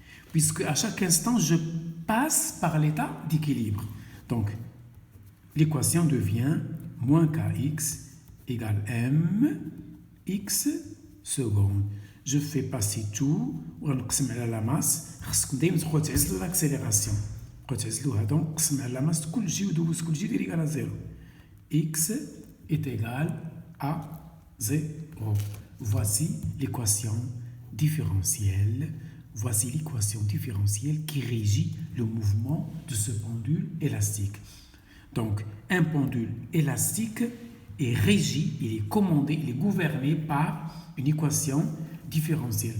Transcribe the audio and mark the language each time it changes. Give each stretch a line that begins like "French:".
French: Puisque à chaque instant, je passe par l'état d'équilibre. Donc, l'équation devient moins kx égale m x secondes. Je fais passer tout,
Arabic: ونقسم على
French: la masse.
Arabic: خصكم دايما تبقاو تعزلوا l'accélération. تبقاو تعزلوها. Donc, نقسم على la masse كل شيء ودوز كل شيء دير
French: égal à 0. X est égal à 0. Voici l'équation différentielle. Voici l'équation différentielle qui régit le mouvement de ce pendule élastique. Donc, un pendule élastique est régi, il est commandé, il est gouverné par une équation différentielle.